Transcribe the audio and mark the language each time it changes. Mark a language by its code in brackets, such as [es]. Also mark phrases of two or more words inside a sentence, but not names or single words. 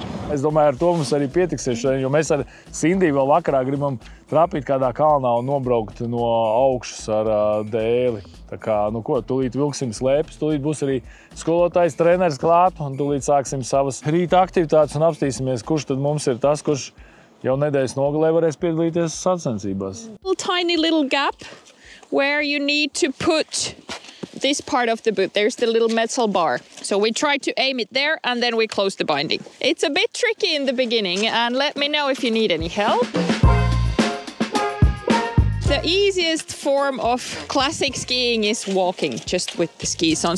[lv] Es domāju, ar to mums arī pietiksies šodien, jo mēs ar Sindiju vēl vakarā gribam trāpīt kādā kalnā un nobraukt no augšas ar dēli. Tā kā, nu ko, tūlīt vilksim slēpes, tūlīt būs arī skolotājs, treneris klāt, un tūlīt sāksim savas rīta aktivitātes un apstīsimies, kurš tad mums ir tas, kurš jau nedēļas nogalē varēs piedalīties sacensībās. [en] Tiny little gap where you need to put this part of the boot. There's the little metal bar. So we try to aim it there and then we close the binding. It's a bit tricky in the beginning and let me know if you need any help. The easiest form of classic skiing is walking, just with the skis on.